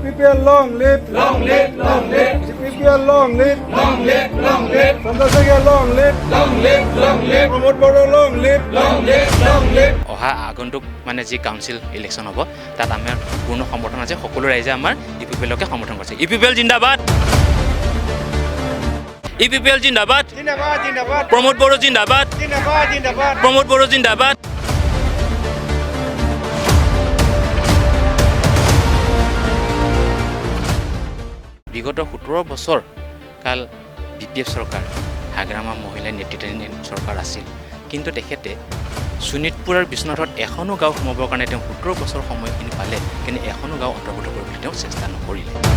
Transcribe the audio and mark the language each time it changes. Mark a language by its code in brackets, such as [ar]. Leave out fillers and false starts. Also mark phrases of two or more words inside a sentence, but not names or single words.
[en] UPPL long live, long live, long live. UPPL long live, long live, long live. Santosagia long live, long live, long live. Pramod Boro long live, long live, long live. [as] অহা আগন্তুক মানে যি [en] council election [as] হ'ব তাত আমাৰ পূৰ্ণ সমৰ্থন আছে সকলো ৰাইজে আমাৰ UPPLকে সমৰ্থন কৰিছে UPPL জিন্দাবাদ UPPL জিন্দাবাদ জিন্দাবাদ জিন্দাবাদ প্ৰমোদ বড়ো জিন্দাবাদ জিন্দাবাদ জিন্দাবাদ প্ৰমোদ বড়ো জিন্দাবাদ বিগত 17 বছৰ কাল BPF চৰকাৰ হাগ্ৰামা মহিলা নেতৃত্বাধীন চৰকাৰ আছিল কিন্তু তেখেতে শোণিতপুৰ আৰু বিশ্বনাথত এখনো গাঁও সোমাবৰ কাৰণে তেওঁ 17 বছৰ সময়খিনি পালে কিন্তু এখনো গাঁও অন্তৰ্ভুক্ত কৰিবলৈ তেওঁ চেষ্টা নকৰিলে